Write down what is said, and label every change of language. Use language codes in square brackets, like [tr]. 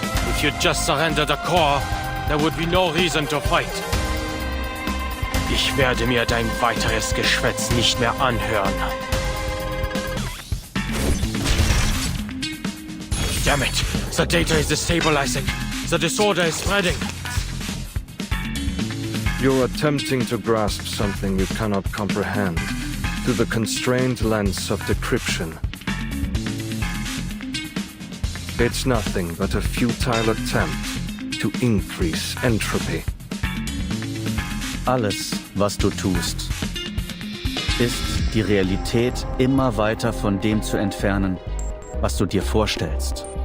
[en] If you just surrender the core, there would be no reason to fight. [de] Ich werde mir dein weiteres Geschwätz nicht mehr anhören. [en] Damn it! The data is destabilizing. The disorder is spreading. You're attempting to grasp something you cannot comprehend through the constrained lens of decryption. It's nothing but a futile attempt to increase entropy. [de] Alles, was du tust, ist die Realität immer weiter von dem zu entfernen, was du dir vorstellst.